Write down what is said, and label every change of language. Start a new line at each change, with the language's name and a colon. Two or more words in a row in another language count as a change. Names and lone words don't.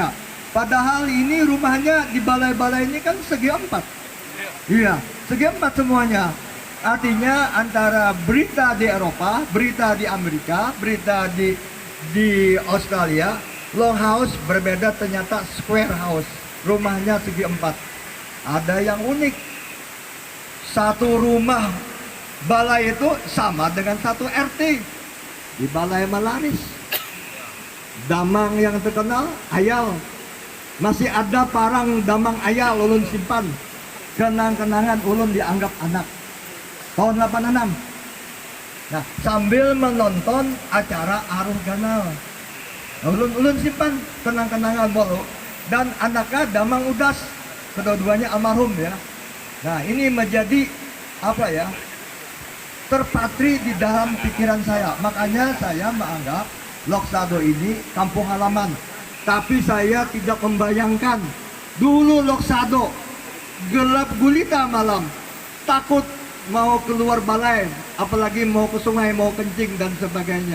Indonesian: Padahal ini rumahnya di balai-balai ini kan segi empat. Iya, segi empat semuanya. Artinya antara berita di Eropa, berita di Amerika, berita di Australia, longhouse berbeda ternyata square house. Rumahnya segi empat. Ada yang unik. Satu rumah balai itu sama dengan satu RT. Di Balai Malaris, damang yang terkenal Ayal, masih ada parang damang Ayal ulun simpan. Kenang-kenangan ulun dianggap anak. Tahun 86. Nah, sambil menonton acara Aruh Ganal, ulun simpan kenang-kenangan bolu. Dan anaknya damang Udas, kedua-duanya almarhum ya. Nah, ini menjadi apa ya, terpatri di dalam pikiran saya. Makanya saya menganggap Loksado ini kampung halaman. Tapi saya tidak membayangkan dulu Loksado gelap gulita malam, takut mau keluar balai, apalagi mau ke sungai, mau kencing dan sebagainya.